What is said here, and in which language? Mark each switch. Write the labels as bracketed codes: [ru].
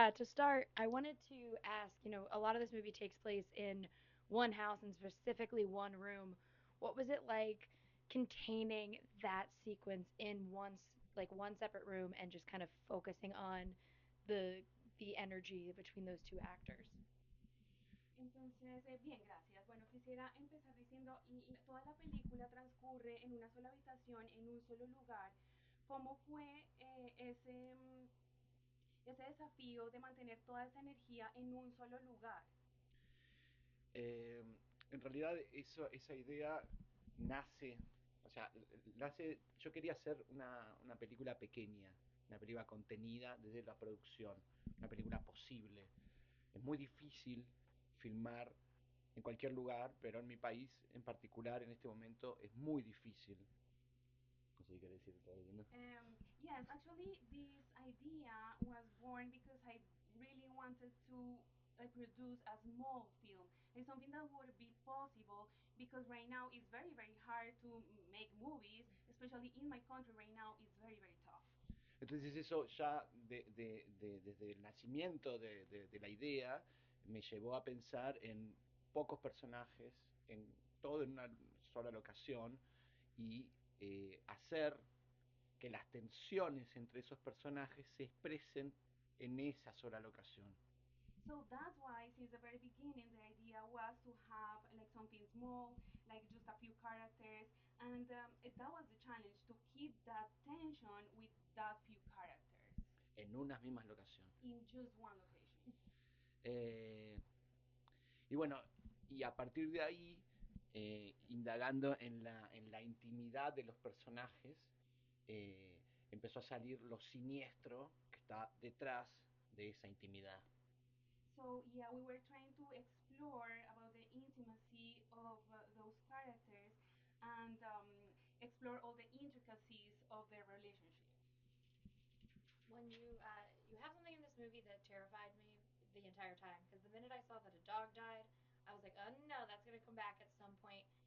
[en] To start, I wanted to ask, a lot of this movie takes place in one house and specifically one room. What was it like containing that sequence in like one separate room and just kind of focusing on the the energy between those two actors? [es] Entonces, bien, gracias. Bueno, quisiera empezar diciendo, toda la película transcurre en una sola habitación, en un solo lugar. ¿Cómo fue ese desafío de mantener toda esa energía en un solo lugar? Eh, en realidad esa idea nace, o sea, nace, yo quería hacer una película pequeña, una película contenida desde la producción, una película posible. Es muy difícil filmar en cualquier lugar, pero en mi país en particular en este momento es muy difícil. No sé si querés decir todo, ¿no? [en] Yes, actually, this idea was born because I really wanted to produce a small film. It's something that would be possible because right now it's very, very hard to make movies, especially in my country right now, it's very, very tough. [es] Entonces eso ya desde el nacimiento de la idea me llevó a pensar en pocos personajes, en todo en una sola locación y hacer que las tensiones entre esos personajes se expresen en esa sola locación. [en] So that's why, since the very beginning, the idea was to have like something small, like just a few characters, and that was the challenge to keep that tension with that few characters [es] En unas mismas locaciones. [en] in just one location. [es] Eh, y bueno, y a partir de ahí, indagando en la intimidad de los personajes, empezó a salir lo siniestro que está detrás de esa intimidad. [en] So yeah, we were trying to explore about the intimacy of those characters and explore all the intricacies of their relationship. When you have something in this movie that terrified me the entire time because the minute I saw that a dog died, I was like, oh no, that's gonna come back at some point.